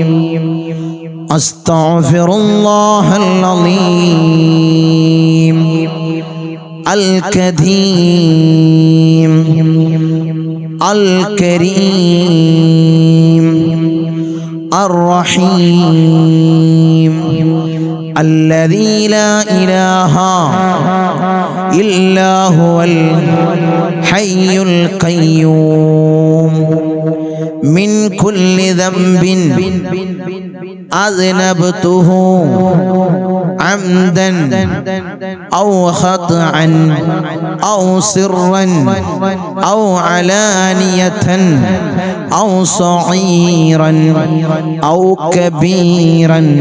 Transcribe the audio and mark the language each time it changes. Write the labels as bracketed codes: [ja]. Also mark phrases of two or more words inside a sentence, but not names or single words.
[ar] أستغفر الله العظيم. الكريم الكريم الرحيم الذي لا إله إلا هو الحي القيوم من كل ذنب أذنبته عمدا أو خطأ أو سرا أو علانية أو صغيرا أو كبيرا